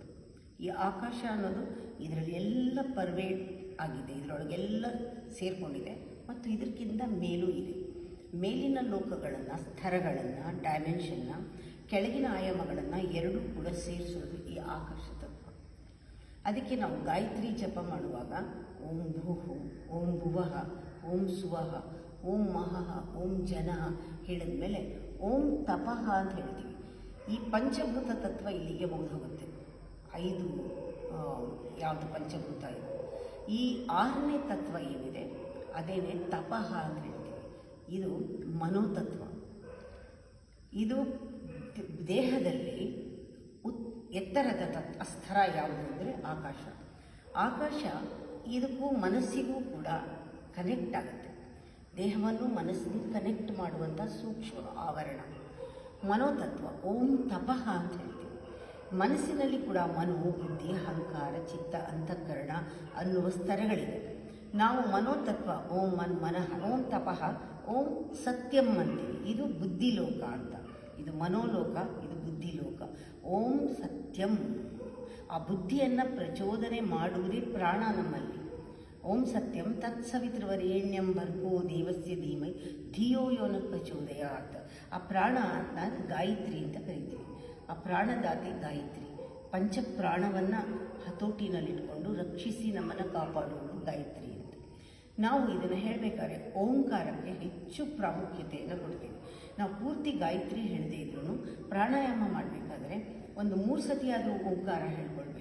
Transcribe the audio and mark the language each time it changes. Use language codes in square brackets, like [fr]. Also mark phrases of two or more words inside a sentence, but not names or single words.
[kn] ಈ ಆಕಾಶ ಅನ್ನೋದು ಇದರಲ್ಲಿ ಎಲ್ಲ ಪರ್ವೇಡ್ ಆಗಿದೆ, ಇದರೊಳಗೆಲ್ಲ ಸೇರಿಕೊಂಡಿದೆ. ಮತ್ತು ಇದಕ್ಕಿಂತ ಮೇಲೂ ಇದೆ. ಮೇಲಿನ ಲೋಕಗಳನ್ನು, ಸ್ತರಗಳನ್ನು, ಡೈಮೆನ್ಷನ್ನ, ಕೆಳಗಿನ ಆಯಾಮಗಳನ್ನು ಎರಡೂ ಕೂಡ ಸೇರಿಸೋದು ಈ ಆಕಾಶ ತತ್ವ. ಅದಕ್ಕೆ ನಾವು ಗಾಯತ್ರಿ ಜಪ ಮಾಡುವಾಗ [sa] ಓಂ ಭೂಃ, ಓಂ ಭುವಃ, ಓಂ ಸುವಃ, ಓಂ ಮಹಃ, ಓಂ ಜನಃ [kn] ಹೇಳಿದ್ಮೇಲೆ [sa] ಓಂ ತಪಃ [kn] ಅಂತ ಹೇಳ್ತೀವಿ. ಈ ಪಂಚಭೂತ ತತ್ವ ಇಲ್ಲಿಗೆ ಮುಗಿದೋಗುತ್ತೆ. 5 ಯಾವುದು ಪಂಚಭೂತ ಇದೆ. ಈ 6ನೇ ತತ್ವ ಏನಿದೆ ಅದೇನೇ ತಪಃ ಅಂತ ಹೇಳ್ತೀವಿ. ಇದು ಮನೋತತ್ವ. ಇದು ದೇಹದಲ್ಲಿ ಎತ್ತರದ ಸ್ತರ ಯಾವುದು ಅಂದರೆ ಆಕಾಶ. ಆಕಾಶ ಇದಕ್ಕೂ ಮನಸ್ಸಿಗೂ ಕೂಡ ಕನೆಕ್ಟ್ ಆಗುತ್ತೆ. ದೇಹವನ್ನು ಮನಸ್ಸಿಗೆ ಕನೆಕ್ಟ್ ಮಾಡುವಂಥ ಸೂಕ್ಷ್ಮ ಆವರಣ ಮನೋತತ್ವ. [sa] ಓಂ ತಪಃ [kn] ಅಂತ ಹೇಳ್ತೀವಿ. ಮನಸ್ಸಿನಲ್ಲಿ ಕೂಡ ಮನೋ, ಬುದ್ಧಿ, ಅಹಂಕಾರ, ಚಿತ್ತ, ಅಂತಃಕರಣ ಅನ್ನುವ ಸ್ತರಗಳಿವೆ. ನಾವು ಮನೋತತ್ವ [sa] ಓಂ ಮನಃ, ಓಂ ತಪಃ, ಓಂ ಸತ್ಯಂ [kn] ಅಂತೀವಿ. ಇದು ಬುದ್ಧಿಲೋಕ ಅಂತ. ಇದು ಮನೋಲೋಕ, ಇದು ಬುದ್ಧಿಲೋಕ. [sa] ಓಂ ಸತ್ಯಂ, [kn] ಆ ಬುದ್ಧಿಯನ್ನು ಪ್ರಚೋದನೆ ಮಾಡುವುದೇ ಪ್ರಾಣ ನಮ್ಮಲ್ಲಿ. [sa] ಓಂ ಸತ್ಯಂ ತತ್ಸವಿತೃವರೇಣ್ಯಂ ಭರ್ಗೋ ದೇವಸ್ಯ ಧೀಮಹಿ ಧಿಯೋ ಯೋ ನಃ ಪ್ರಚೋದಯಾತ್. [kn] ಆ ಪ್ರಾಣ ನಾನು ಗಾಯತ್ರಿ ಅಂತ ಕರಿತೀವಿ. ಆ ಪ್ರಾಣದಾತೆ ಗಾಯತ್ರಿ. ಪಂಚಪ್ರಾಣವನ್ನು ಹತೋಟಿನಲ್ಲಿಟ್ಕೊಂಡು ರಕ್ಷಿಸಿ ನಮ್ಮನ್ನು ಕಾಪಾಡುವುದು ಗಾಯತ್ರಿ ಅಂತ. ನಾವು ಇದನ್ನು ಹೇಳಬೇಕಾದ್ರೆ ಓಂಕಾರಕ್ಕೆ ಹೆಚ್ಚು ಪ್ರಾಮುಖ್ಯತೆಯನ್ನು ಕೊಡ್ತೀವಿ. ನಾವು ಪೂರ್ತಿ ಗಾಯತ್ರಿ ಹೇಳದೇ ಇದ್ರೂ ಪ್ರಾಣಾಯಾಮ ಮಾಡಬೇಕಾದ್ರೆ ಒಂದು 3 ಸತಿಯಾದರೂ ಓಂಕಾರ ಹೇಳ್ಕೊಳ್ಬೇಕು.